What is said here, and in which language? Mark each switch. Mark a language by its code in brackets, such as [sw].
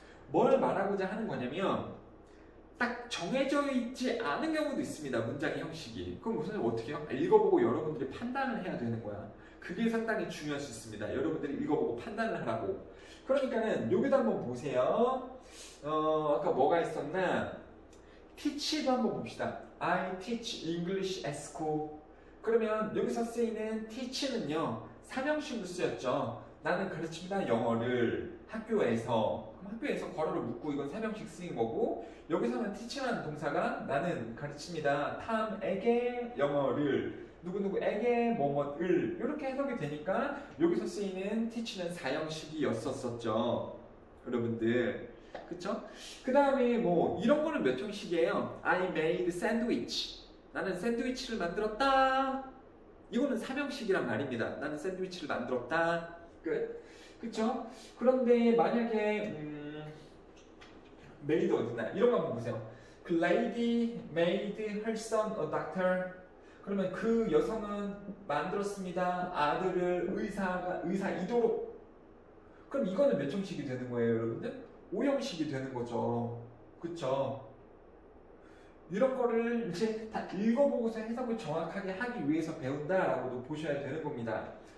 [ko] 뭘 말하고자 하는 거냐면 딱 정해져 있지 않은 경우도 있습니다. 문장의 형식이. 그럼 무슨 어떻게 해요? 읽어보고 여러분들이 판단을 해야 되는 거야. 그게 상당히 중요할 수 있습니다. 여러분들이 읽어보고 판단을 하라고. 그러니까는 여기도 한번 보세요. 아까 뭐가 있었나? teach도 한번 봅시다. [en] I teach English at school. [ko] 그러면 여기서 쓰이는 teach는요 3형식으로 쓰였죠. 나는 가르칩니다 영어를 학교에서. 그럼 학교에서 괄호를 묶고 이건 3형식 쓰인 거고, 여기서는 teach라는 동사가 나는 가르칩니다 탐에게 영어를 누구누구에게 뭐뭐을 이렇게 해석이 되니까 여기서 쓰이는 teach는 4형식이었었죠 여러분들. 그쵸? 그 다음에 뭐 이런 거는 몇 형식이에요? [en] I made sandwich. [ko] 나는 샌드위치를 만들었다. 이거는 3형식이란 말입니다. 나는 샌드위치를 만들었다. 끝. 그쵸? 그런데 만약에 made 어디나 이런 거 한번 보세요. 그 [en] lady made her son a doctor. [ko] 그러면 그 여성은 만들었습니다. 아들을 의사이도록. 그럼 이거는 몇 형식이 되는 거예요, 여러분들? 5형식이 되는 거죠. 그쵸? 이런 거를 이제 다 읽어보고서 해석을 정확하게 하기 위해서 배운다라고도 보셔야 되는 겁니다.